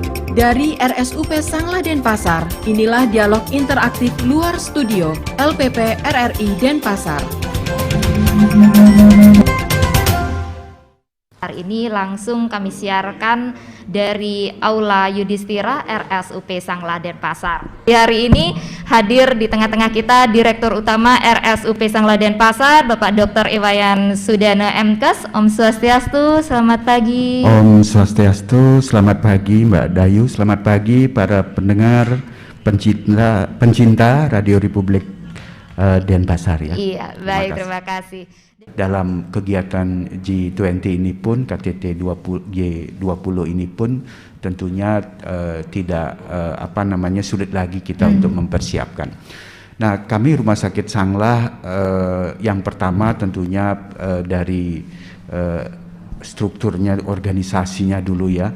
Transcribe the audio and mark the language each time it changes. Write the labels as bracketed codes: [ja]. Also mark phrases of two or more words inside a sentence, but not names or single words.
[id] Dari RSUP Sanglah Denpasar, inilah dialog interaktif luar studio LPP RRI Denpasar. Hari ini langsung kami siarkan dari Aula Yudhistira RSUP Sanglah Denpasar. Di hari ini hadir di tengah-tengah kita Direktur Utama RSUP Sanglah Denpasar, Bapak Dr. Iwayan Sudana MKes. [sa] Om Swastiastu, [id] selamat pagi. [sa] Om Swastiastu, [id] selamat pagi Mbak Dayu, selamat pagi para pendengar, pencinta Radio Republik Denpasar ya. Iya, baik, terima kasih. Dalam kegiatan G20 ini pun, KTT G20 ini pun tentunya tidak sulit lagi kita untuk mempersiapkan. Nah, kami Rumah Sakit Sanglah yang pertama tentunya dari strukturnya, organisasinya dulu ya.